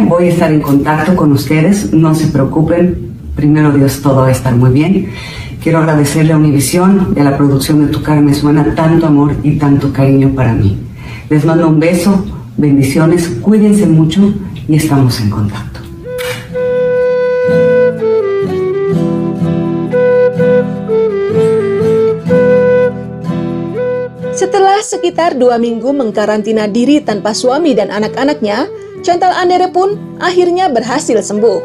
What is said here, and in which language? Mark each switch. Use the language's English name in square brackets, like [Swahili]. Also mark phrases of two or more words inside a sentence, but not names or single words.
[Spanish] Voy a estar en contacto con ustedes, no se preocupen. Primero Dios, todo va a estar muy bien. Quiero agradecerle a Univision y a la producción de Tu Cara Me Suena tanto amor y tanto cariño para mí. Les mando un beso, bendiciones, cuídense mucho y estamos en contacto. [Indonesian] Setelah sekitar 2 minggu mengkarantina diri tanpa suami dan anak-anaknya, Chantal Andere pun akhirnya berhasil sembuh.